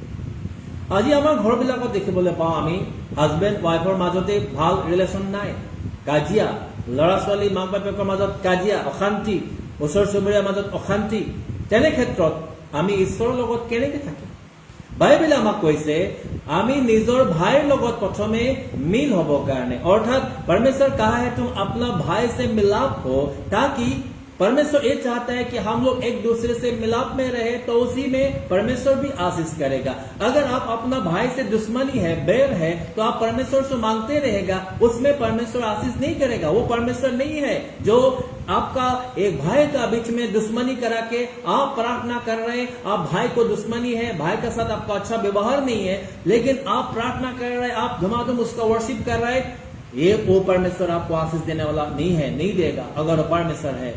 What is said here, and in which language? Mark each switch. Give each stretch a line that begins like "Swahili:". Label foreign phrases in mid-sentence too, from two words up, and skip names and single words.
Assamese: আজি আমাৰ ঘৰবিলাকত দেখিবলৈ পাওঁ আমি
English: husband wife
Assamese: মাজতে ভাল ৰিলেশ্যন নাই কাজিয়া ল'ৰা ছোৱালী মাক বাপেকৰ মাজত কাজিয়া অশান্তি ওচৰ চুবুৰীয়াৰ মাজত অশান্তি তেনে ক্ষেত্ৰত আমি ঈশ্বৰৰ লগত কেনেকৈ থাকিম বাইবেলে আমাক কৈছে আমি নিজৰ ভাইৰ লগত প্ৰথমে মিল হ'ব কাৰণে অৰ্থাৎ
Hindi: परमेश्वर कहा है तुम अपना भाई से मिलाप हो ताकि परमेश्वर ये चाहता है कि हम लोग एक दूसरे से मिलाप में रहे तो उसी में परमेश्वर भी आशीष करेगा अगर आप अपना भाई से दुश्मनी है बैर है तो आप परमेश्वर से मांगते रहेगा उसमें परमेश्वर आशीष नहीं करेगा वो परमेश्वर नहीं है जो आपका एक भाई का बीच में दुश्मनी करा के आप प्रार्थना कर रहे हैं आप भाई को दुश्मनी है भाई के साथ आपका अच्छा व्यवहार नहीं है लेकिन आप प्रार्थना कर रहे हैं आप धुमाधुम उसका वर्शिप कर रहे हैं ये वो परमेश्वर आपको आशीष देने वाला नहीं है, नहीं देगा अगर वो परमेश्वर है।